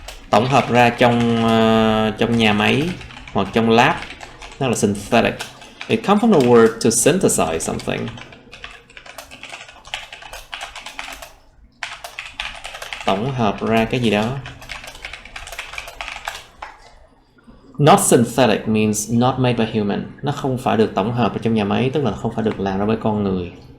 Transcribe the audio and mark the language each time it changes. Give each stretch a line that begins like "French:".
Vietnamese: Tổng hợp ra trong nhà máy hoặc trong lab. Đó là synthetic.
English: It comes from the word to synthesize something.
Vietnamese: Tổng hợp ra cái gì đó.
English: Not synthetic means not made by human.
Vietnamese: Nó không phải được tổng hợp ở trong nhà máy, tức là không phải được làm ra bởi con người.